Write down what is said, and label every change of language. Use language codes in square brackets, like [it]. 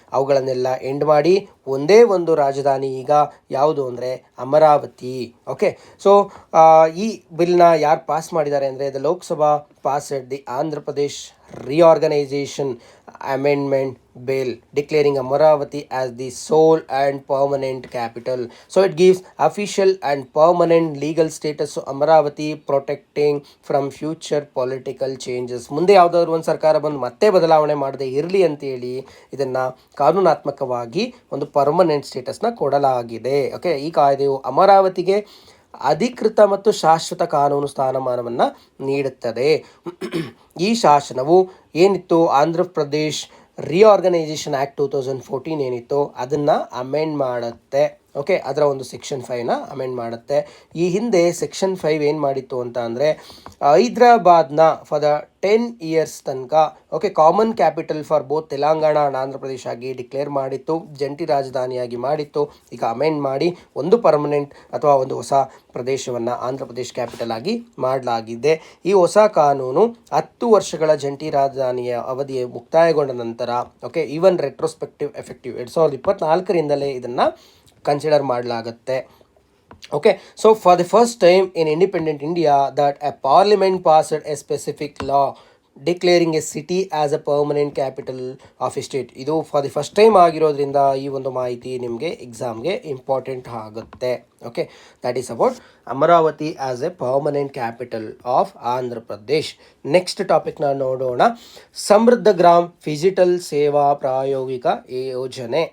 [kn] ಅವುಗಳನ್ನೆಲ್ಲ ಎಂಡ್ ಮಾಡಿ ಒಂದೇ ಒಂದು ರಾಜಧಾನಿ ಈಗ ಯಾವುದು ಅಂದರೆ ಅಮರಾವತಿ. [en] okay, so [kn] ಈ ಬಿಲ್ನ ಯಾರು ಪಾಸ್ ಮಾಡಿದ್ದಾರೆ ಅಂದರೆ [en] The Lok Sabha pass at the Andhra Pradesh reorganization amendment bill declaring Amaravati as the sole and permanent capital. So it gives official and permanent legal status to Amaravati, protecting from future political changes. [kn] ಮುಂದೆ ಯಾವುದಾದ್ರು ಒಂದು ಸರ್ಕಾರ ಬಂದು ಮತ್ತೆ ಬದಲಾವಣೆ ಮಾಡದೆ ಇರಲಿ ಅಂತೇಳಿ ಇದನ್ನು ಕಾನೂನಾತ್ಮಕವಾಗಿ ಒಂದು ಪರ್ಮನೆಂಟ್ ಸ್ಟೇಟಸ್ನ ಕೊಡಲಾಗಿದೆ. ಓಕೆ, ಈ ಕಾಯ್ದೆಯು ಅಮರಾವತಿಗೆ ಅಧಿಕೃತ ಮತ್ತು ಶಾಶ್ವತ ಕಾನೂನು ಸ್ಥಾನಮಾನವನ್ನು ನೀಡುತ್ತದೆ. ಈ ಶಾಸನವು ಏನಿತ್ತು, ಆಂಧ್ರ ಪ್ರದೇಶ್ ರಿಆರ್ಗನೈಸೇಷನ್ ಆ್ಯಕ್ಟ್ 2014 ಏನಿತ್ತು ಅದನ್ನು ಅಮೆಂಡ್ ಮಾಡುತ್ತೆ. ಓಕೆ, ಅದರ ಒಂದು ಸೆಕ್ಷನ್ 5ನ ಅಮೆಂಡ್ ಮಾಡುತ್ತೆ. ಈ ಹಿಂದೆ ಸೆಕ್ಷನ್ 5 ಏನು ಮಾಡಿತ್ತು ಅಂತ ಅಂದರೆ ಹೈದ್ರಾಬಾದ್ನ ಫಾರ್ ದ 10 years ತನಕ okay [en] common capital for both Telangana and Andhra Pradesh [kn] ಆಗಿ ಡಿಕ್ಲೇರ್ ಮಾಡಿತ್ತು, ಜಂಟಿ ರಾಜಧಾನಿಯಾಗಿ ಮಾಡಿತ್ತು. ಈಗ ಅಮೆಂಡ್ ಮಾಡಿ ಒಂದು ಪರ್ಮನೆಂಟ್ ಅಥವಾ ಒಂದು ಹೊಸ ಪ್ರದೇಶವನ್ನು ಆಂಧ್ರ ಪ್ರದೇಶ್ ಕ್ಯಾಪಿಟಲ್ ಆಗಿ ಮಾಡಲಾಗಿದೆ. ಈ ಹೊಸ ಕಾನೂನು 10 ವರ್ಷಗಳ ಜಂಟಿ ರಾಜಧಾನಿಯ ಅವಧಿಯ ಮುಕ್ತಾಯಗೊಂಡ ನಂತರ ಓಕೆ [en] even retrospective effective [kn] 2024ರಿಂದಲೇ ಇದನ್ನು ಕನ್ಸಿಡರ್ ಮಾಡಲಾಗುತ್ತೆ. [en] Okay, so for the first time in independent India that a parliament passed a specific law declaring a city as a permanent capital of a state. [kn] ಇದು [en] for the first time [kn] ಆಗಿರೋದ್ರಿಂದ ಈ ಒಂದು ಮಾಹಿತಿ ನಿಮಗೆ ಎಕ್ಸಾಮ್ಗೆ important ಆಗುತ್ತೆ. [en] Okay, that is about Amaravati as a permanent capital of Andhra Pradesh. [kn] Next ಟಾಪಿಕ್ನ ನೋಡೋಣ. ಸಮೃದ್ಧ ಗ್ರಾಮ್ ಫಿಜಿಟಲ್ ಸೇವಾ ಪ್ರಾಯೋಗಿಕ ಯೋಜನೆ.